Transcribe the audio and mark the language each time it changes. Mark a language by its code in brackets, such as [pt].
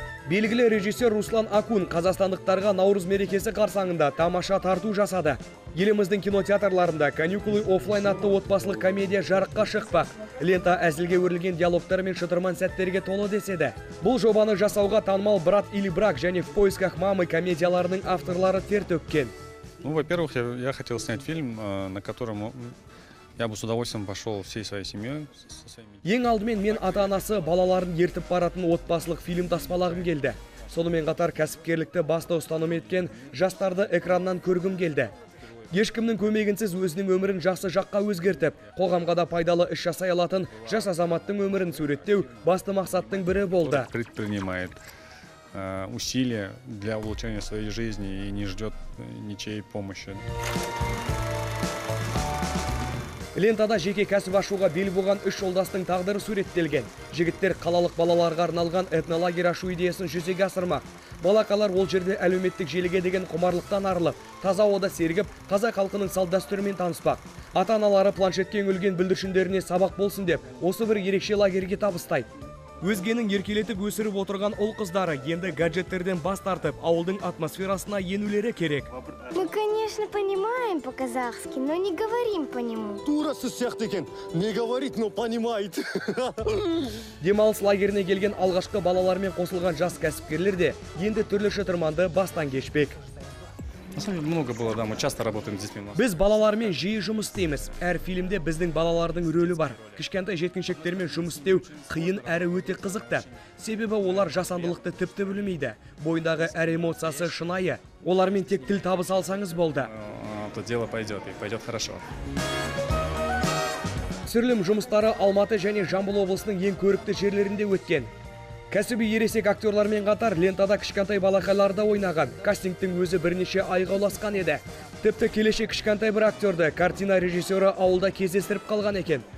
[kk] Белгілі режиссер Руслан Акун қазақстандықтарға Наурыз мерекесі қарсаңында тамаша тарту жасады. Еліміздің кинотеатрларында каникулы оффлайн атты отбасылық комедия жарыққа шықпақ. Лента әзілге өрілген диалогтар мен шытырман сәттерге толы деседі. Бұл жобаны жасауға танымал «Брат или брак» және «В поисках мамы» комедияларының авторлары тер төккен. [ru] Ну, во-первых, я хотел снять фильм, на котором я бы с удовольствием пошел всей своей семьей. [kk] Ең алдымен мен ата-анасы балаларын ертіп баратын отбасылық фильм таспалағым келді. Сонымен қатар кәсіпкерлікті басты ұстаным еткен жастарды экраннан көргім келді. Ешкімнің көмегінсіз өзінің өмірін жақсы жаққа өзгертіп, қоғамға да пайдалы іс жасай алатын жас азаматтың өмірін суреттеу басты мақсаттың бірі болды. [ru] Предпринимает усилия для улучшения своей жизни и не ждет ничьей помощи. [kk] Лентада жеке кәсіп ашуға бел буған үш жолдастың тағдыры суреттелген. Жігіттер қалалық балаларға арналған этнолагерь ашу идеясын жүзеге асырмақ. Балақалар ол жерде әлеуметтік желіге деген құмарлықтан арылып, таза ауада сергіп, қазақ халқының салт-дәстүрімен таныспақ. Ата-аналары планшетке үңілген бүлдіршіндеріне сабақ болсын деп, осы бір ерекше лагерьге табыстайды. Өзгенің еркелетіп өсіріп отырған ол қыздары енді гаджеттерден бас тартып, ауылдың атмосферасына енулері керек. [ru] Мы, конечно, понимаем по-казахски, но не говорим по нему. [kk] Турасы сияқты екен, [ru] не говорит, но понимает. [kk] Демалыс лагеріне келген алғашқы балалармен қосылған жас кәсіпкерлер де енді түрлі шытырманды бастан кешпек. [ru] На самом деле много было, да, мы часто работаем с детьми. [kk] Біз балалармен жиі жұмыс істейміз. Әр фильмде біздің балалардың рөлі бар. Кішкентай жеткіншектермен жұмыс істеу қиын әрі өте қызықты. Себебі олар жасандылықты тіпті білмейді. Бойындағы әр эмоциясы шынайы. Олармен тек тіл табыса алсаңыз болды. [ru] То дело пойдет, и пойдет хорошо. [kk] Түсірілім жұмыстары Алматы және Жамбыл облысының ең көрікті жерлерінде өткен. Кәсіби ересек актерлармен қатар лентада кішкентай балақайларда ойнаған. Кастингтің өзі бірнеше айға ұласқан еді. Тіпті келешек кішкентай бір актерді картина режиссері ауылда кездестіріп қалған екен.